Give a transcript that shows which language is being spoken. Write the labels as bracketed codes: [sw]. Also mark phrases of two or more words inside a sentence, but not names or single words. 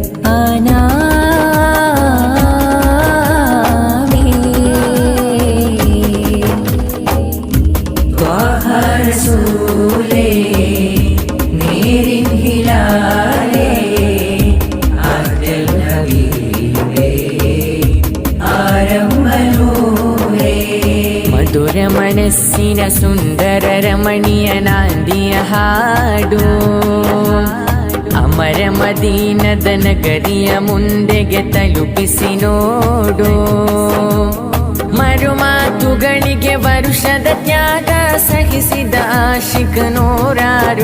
[ml] ആനാമി ത്വാഹ റസൂലേ നേരിൻ ഹിലാലേ ആറ്റൽ ഹബീബേ ആരംഭനൂരേ മധുര മനസ്സിന സുന്ദര രമണീയ നാന്ദിയ [kn] ಹಾಡು ಅಮರ ಮದೀನದ ನಗರಿಯ ಮುಂದೆಗೆ ತಲುಪಿಸಿ ನೋಡು ಮರುಮಾತುಗಳಿಗೆ ವರುಷದ ತ್ಯಾಗ ಸಹಿಸಿದ ಆಶಿಕ ನೂರಾರು